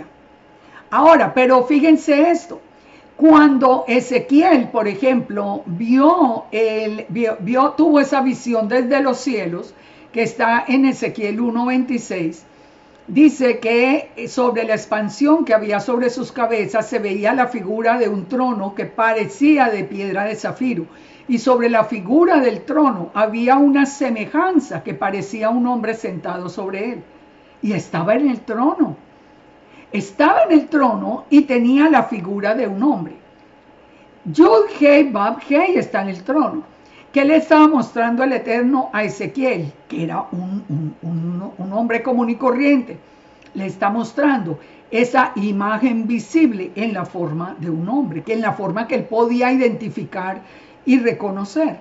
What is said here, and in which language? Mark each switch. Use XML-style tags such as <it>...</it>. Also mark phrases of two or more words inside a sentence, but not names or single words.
<es>Ahora, pero fíjense esto. Cuando Ezequiel, por ejemplo, tuvo esa visión desde los cielos, que está en Ezequiel 1:26, dice que sobre la expansión que había sobre sus cabezas se veía la figura de un trono que parecía de piedra de zafiro. Y sobre la figura del trono había una semejanza que parecía un hombre sentado sobre él. Y estaba en el trono. Estaba en el trono y tenía la figura de un hombre. Yud-Heh Vav-Heh está en el trono. ¿Qué le estaba mostrando el Eterno a Ezequiel? Que era un hombre común y corriente. le está mostrando esa imagen visible en la forma de un hombre, que en la forma que él podía identificar y reconocer.</es>